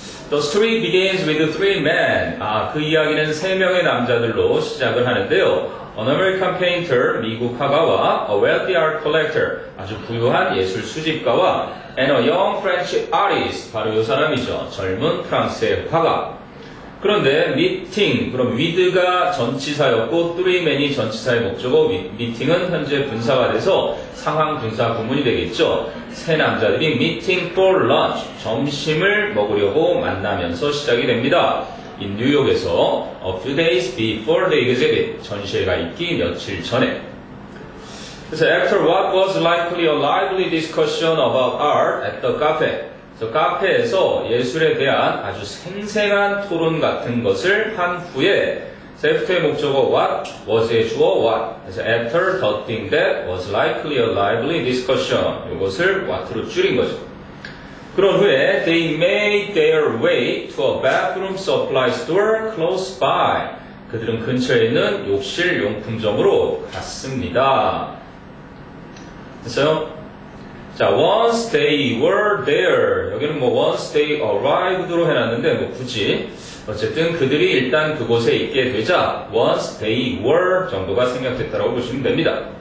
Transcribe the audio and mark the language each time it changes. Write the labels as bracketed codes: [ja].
[en] The story begins with three men. [ko] 그 이야기는 세 명의 남자들로 시작을 하는데요. [en] An American painter, 미국 화가와 a wealthy art collector, [ko] 아주 부유한 예술 수집가와 [en] and a young French artist, [ko] 바로 이 사람이죠. 젊은 프랑스의 화가. 그런데 meeting, 그럼 with가 전치사였고 three men이 전치사의 목적어, meeting은 현재 분사가 돼서 상황 분사 구문이 되겠죠. 세 남자들이 [en] meeting for lunch, [ko] 점심을 먹으려고 만나면서 시작이 됩니다. 이 뉴욕에서 [en] a few days before the exhibit, [ko] 전시회가 있기 며칠 전에. [en] 그래서 after what was likely a lively discussion about art at the cafe, [ko] 그래서 카페에서 예술에 대한 아주 생생한 토론 같은 것을 한 후에 [en] after의 목적어 what, was의 주어 what, 그래서 after the thing that was likely a lively discussion, 이것을 what로 줄인 거죠. 그런 후에 they made their way to a bathroom supply store close by. [ko] 그들은 근처에 있는 욕실 용품점으로 갔습니다. 됐어요? 자, [en] once they were there. [ko] 여기는 뭐 [en] once they arrived [ko] 로 해놨는데 뭐 굳이 어쨌든 그들이 일단 그곳에 있게 되자 once they were 정도가 생략됐다고 보시면 됩니다.